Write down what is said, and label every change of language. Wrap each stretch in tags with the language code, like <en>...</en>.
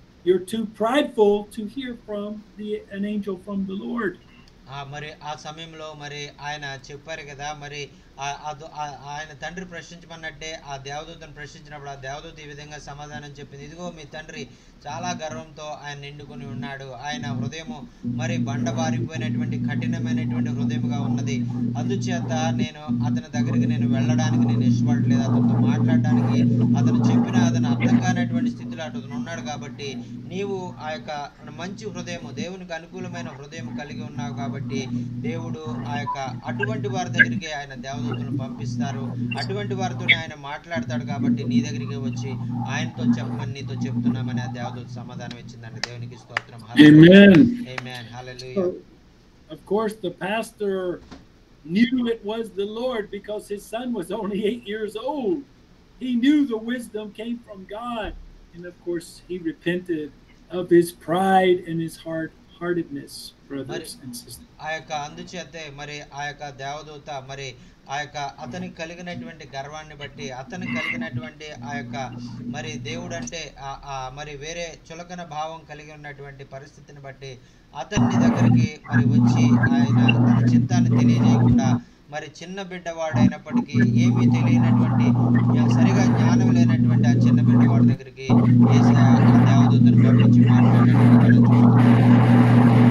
<en>You're too prideful to hear from an angel from the Lord.</en> <te>మరి ఆ సమయంలో మరి ఆయన చెప్పారు కదా, మరి ఆయన తండ్రి ప్రశ్నించమన్నట్టే ఆ దేవదూతను ప్రశ్నించినప్పుడు ఆ దేవదూత ఈ విధంగా సమాధానం చెప్పింది, ఇదిగో మీ తండ్రి చాలా గర్వంతో ఆయన నిండుకొని ఉన్నాడు, ఆయన హృదయము మరి బండబారిపోయినటువంటి కఠినమైనటువంటి హృదయముగా ఉన్నది, అందుచేత నేను అతని దగ్గరికి నేను వెళ్ళడానికి నేను ఇష్టపడలేదు, అతనితో మాట్లాడడానికి అతను చెప్పిన అతను అర్థం కానటువంటి స్థితిలో అతను ఉన్నాడు, కాబట్టి నీవు ఆ యొక్క మంచి హృదయము దేవునికి అనుకూలమైన హృదయం కలిగి ఉన్నావు, కాబట్టి దేవుడు ఆ యొక్క అటువంటి వారి దగ్గరికి ఆయన దేవదూతను పంపిస్తారు, అటువంటి వారితో ఆయన మాట్లాడతాడు, కాబట్టి నీ దగ్గరికి వచ్చి ఆయనతో చెప్పమని నీతో చెప్తున్నామని ఆ దేవదూత సమాధానం ఇచ్చిందండి. దేవునికి స్తోత్రం.</te> <en>Amen. Hallelujah. Of course the pastor knew it was the Lord because his son was only 8 years old. He knew the wisdom came from God, and of course he repented of his pride and his hard-heartedness, brothers and sisters.</en> <te>ఆ యొక్క అందుచేతే మరి ఆ యొక్క దేవదూత మరి ఆ యొక్క అతనికి కలిగినటువంటి గర్వాన్ని బట్టి, అతనికి కలిగినటువంటి ఆ యొక్క మరి దేవుడు అంటే మరి వేరే చులకన భావం కలిగి ఉన్నటువంటి పరిస్థితిని బట్టి అతన్ని దగ్గరికి మరి వచ్చి ఆయన తన చిత్తాన్ని తెలియజేయకుండా మరి చిన్న బిడ్డవాడైనప్పటికీ ఏమీ తెలియనటువంటి సరిగా జ్ఞానం లేనటువంటి ఆ చిన్న బిడ్డవాడి దగ్గరికి యేసయ్య ఆ దేవదూతను పంపించి మాట్లాడినట్టు.</te>